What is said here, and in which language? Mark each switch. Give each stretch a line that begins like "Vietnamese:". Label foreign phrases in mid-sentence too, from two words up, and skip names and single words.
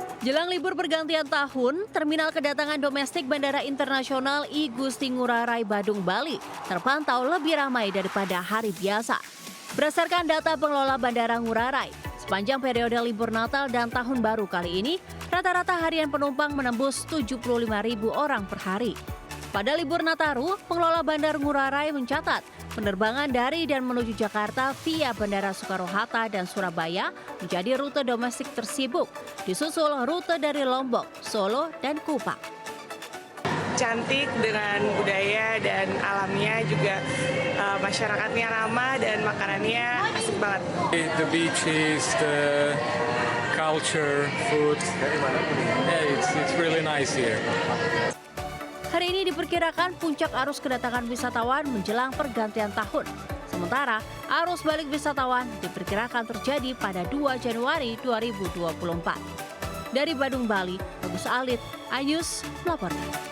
Indonesian: Jelang libur pergantian tahun, terminal kedatangan domestik Bandara Internasional I Gusti Ngurah Rai Badung, Bali terpantau lebih ramai daripada hari biasa. Berdasarkan data pengelola Bandara Ngurah Rai, sepanjang periode libur Natal dan Tahun Baru kali ini, rata-rata harian penumpang menembus 75.000 orang per hari. Pada libur Nataru, pengelola Bandar Ngurah Rai mencatat penerbangan dari dan menuju Jakarta via Bandara Soekarno-Hatta dan Surabaya menjadi rute domestik tersibuk, disusul rute dari Lombok, Solo, dan Kupang. Cantik dengan budaya dan alamnya juga, masyarakatnya ramah dan makanannya asik banget.
English: The beaches, the culture, food, it's really nice here.
Indonesian: Hari ini diperkirakan puncak arus kedatangan wisatawan menjelang pergantian tahun. Sementara arus balik wisatawan diperkirakan terjadi pada 2 Januari 2024. Dari Badung, Bali, Bagus Alit, Ayus melaporkan.